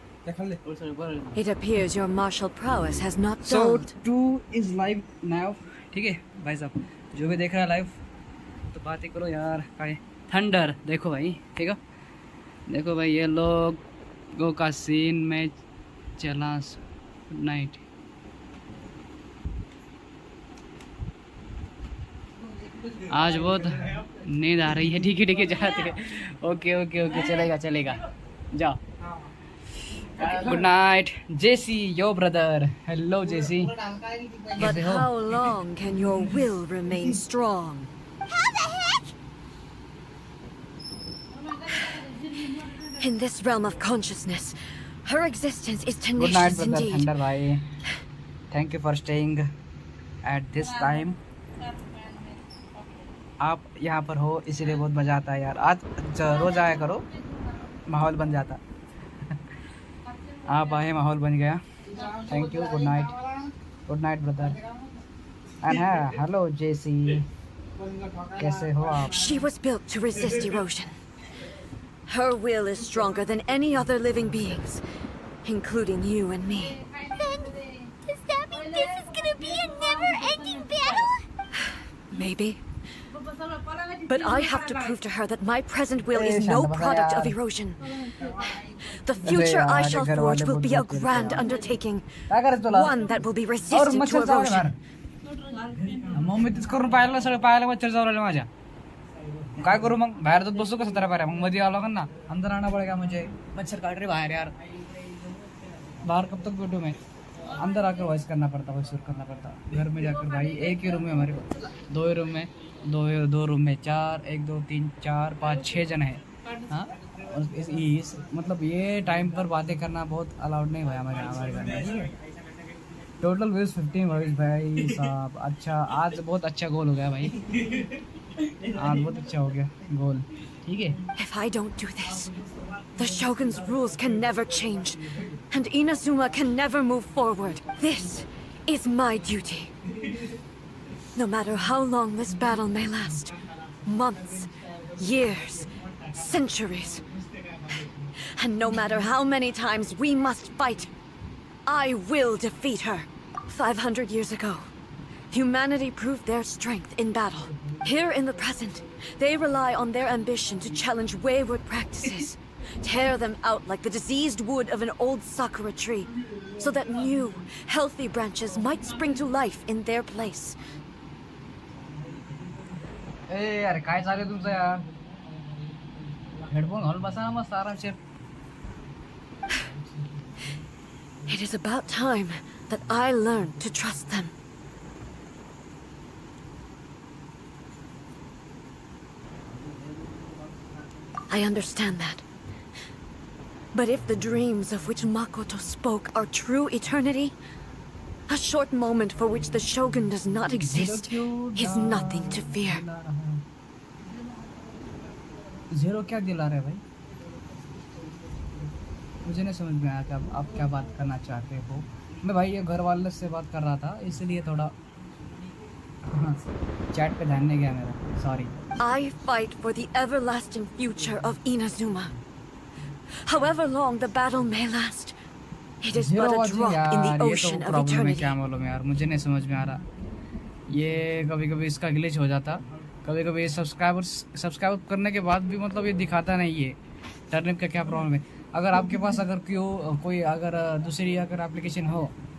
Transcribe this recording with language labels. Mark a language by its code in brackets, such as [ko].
[en] It appears your martial prowess has not So dulled. 2 is live now. [hi] ठीक है भाई साहब जो भी देख रहा है लाइव तो बात ही करो यार. काय थंडर देखो भाई. ठीक है देखो भाई ये लोगों का सीन में चला. [en] Good night. [hi] आज बहुत नींद आ रही है. ठीक है जाते हैं. ओके चलेगा जाओ. [en] Good night Jessie your brother. Hello Jessie. But how long can your will remain strong? How the heck? In this realm of consciousness, her existence is good night tenacious brother indeed. [hi] Thunder भाई. [en] Thank you for staying at this time. [hi] आप यहाँ पर हो इसीलिए बहुत मज़ा आता है यार. आज रोज़ आया करो माहौल बन जाता. आप आए माहौल बन गया. [en] Thank you. Good night brother. [hi] And hello जेसी कैसे हो आप. [en] She was built to resist erosion. Her will is stronger than any other living beings, including you and me. Then, does that mean this is gonna be a never-ending battle? Maybe. But I have to prove to her that my present will is no product of erosion. The future I shall forge will be a grand undertaking, one that will be resistant to erosion. [mr] मग मी तेच करून पाहिलं सगळं पाहायला मच्छर जाऊ राहिले माझ्या काय करू मग बाहेर जात बसू कसं तर पाहिजे मग मध्ये आलो का ना [hi] अंदर आना पड़ेगा मुझे मच्छर काट रहे बाहर यार बाहर कब तक बैठूं मैं अंदर आकर वॉइस करना पड़ता वॉइस करना पड़ता घर में जाकर भाई एक ही रूम में हमारे दो ही रूम में दो रूम में 4 1 2 3 4 5 6 जन है हाँ और इस मतलब ये टाइम पर बातें करना बहुत अलाउड नहीं भाई हमारे घर में ठीक है टोटल व्यूज 15 व्यूज भाई साहब अच्छा आज बहुत अच्छा गोल हो गया भाई आज बहुत अच्छा हो गया गोल ठीक है [en] If I don't do this, the Shogun's rules can never change, and Inazuma can never move forward. This is my duty. No matter how long this battle may last, months, years, centuries, and no matter how many times we must fight, I will defeat her. 500 years ago, humanity proved their strength in battle. Here in the present, they rely on their ambition to challenge wayward practices, tear them out like the diseased wood of an old sakura tree, so that new, healthy branches might spring to life in their place. [mr] ए यार काय चालू आहे तुमचं यार headphone घालून बसा ना मस्त आरामशीर [en] It is about time that I learned to trust them. I understand that. But if the dreams of which Makoto spoke are true eternity, a short moment for which the Shogun does not exist is nothing to fear. [hi] Zero क्या दिला रहे भाई मुझे नहीं समझ में आया कि आप क्या बात करना चाहते हो मैं भाई ये घर वाले से बात कर रहा था इसलिए थोड़ा चैट पे ध्यान नहीं गया मेरा sorry [en] I fight for the everlasting future of Inazuma. However long the battle may last, it is but a drop in the ocean of eternity. [hi] क्या मालूम यार मुझे नहीं समझ में आ रहा ये कभी कभी इसका ग्लिच हो जाता कभी कभी सब्सक्राइब करने के बाद भी मतलब ये दिखाता नहीं है टर्निप का क्या प्रॉब्लम है अगर आपके पास अगर कोई अगर दूसरी अगर एप्लीकेशन हो